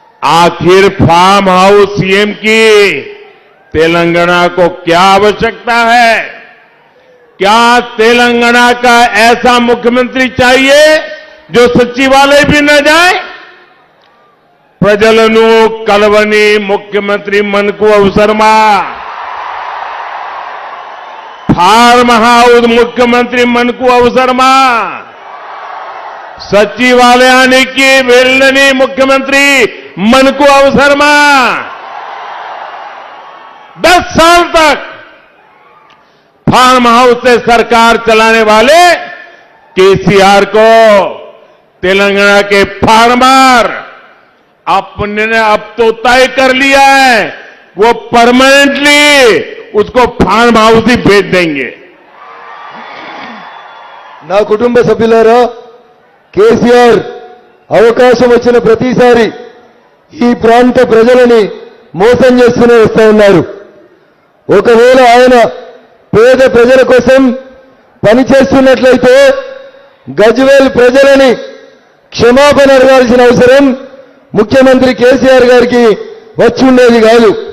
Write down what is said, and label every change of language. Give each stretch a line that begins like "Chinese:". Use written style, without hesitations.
Hindi: आखिर farm house CM की तेलंगाना को क्या आवश्यकता है? क्या तेलंगाना का ऐसा मुख्यमंत्री चाहिए जो सचिवालय भी न जाए?
Telugu: ప్రజలను కలవని ముఖ్యమంత్రి మనకు అవసరమా? ఫార్మ్ హౌస్ ముఖ్యమంత్రి మనకు అవసరమా? సచివాలయానికి వెళ్ళని ముఖ్యమంత్రి మనకు అవసరమా?
Hindi: 10 साल तक फार्म हाउस से सरकार चलाने वाले केसीआर को तेलंगाना के फार्मर आपने अब तो तय कर लिया है, वो परमानेंटली उसको फार्म हाउस ही भेज देंगे।
Telugu: నా కుటుంబ సభ్యులారా, కేసీఆర్ అవకాశం వచ్చిన ప్రతిసారి ఈ ప్రాంత ప్రజలని మోసం చేస్తూనే వస్తూ ఉన్నారు. ఒకవేళ ఆయన పేద ప్రజల కోసం పనిచేస్తున్నట్లయితే గజ్వేల్ ప్రజలని క్షమాపణ అడగాల్సిన అవసరం ముఖ్యమంత్రి కేసీఆర్ గారికి వచ్చి ఉండేది కాదు.